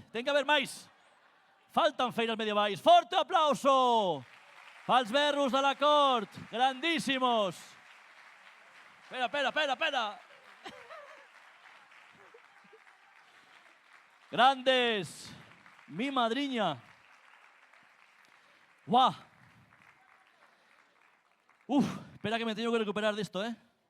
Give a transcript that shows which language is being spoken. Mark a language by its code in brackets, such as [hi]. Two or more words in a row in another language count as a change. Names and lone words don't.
[gl] Ten que haber máis. Faltan feiras medievais. Forte aplauso pals berros de la cort. Grandísimos. Espera. Grandes. Mi madriña. Guau. [es] Uf, espera que me tengo que recuperar de esto, eh.